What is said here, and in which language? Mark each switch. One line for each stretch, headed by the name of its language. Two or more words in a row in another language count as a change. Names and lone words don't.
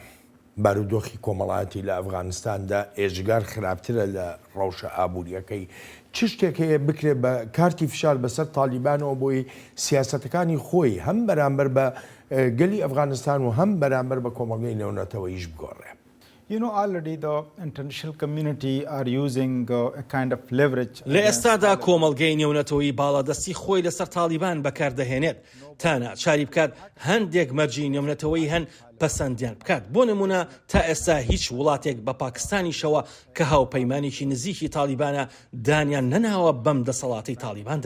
Central Kurdish: بارودۆخی کۆمەڵایەتی لە ئەفغانستاندا ئێژگار خراپترە لە ڕەوشە ئابوووریەکەی. چ شتێک هەیە بکرێت بە کارتی فشار بەسەر تالیبانەوە بۆی سیاسەتەکانی خۆی هەم بەرامبەر بە گەلی ئەفغانستان و هەم بەرامبەر بە کۆمەڵگەی نێونەتەوەییش بگۆڕێ.
English: already the international community are using a kind of leverage.
Central Kurdish: لە ئێستادا کۆمەڵگەی نێونەتەوەیی باڵادەستی خۆی لەسەر تالیبان بەکاردەهێنێت تا ناچاری بکات هەندێک مەرجی نێونەتەوەیی هەن پەسەندیان بکات. بۆ نمونە تا ئێستا هیچ وڵاتێک بە پاکستانیشەوە کە هاوپەیمانێکی نزیکی تالیبانە دانیان نەناوە بەم دەسەڵاتی تالیباندا.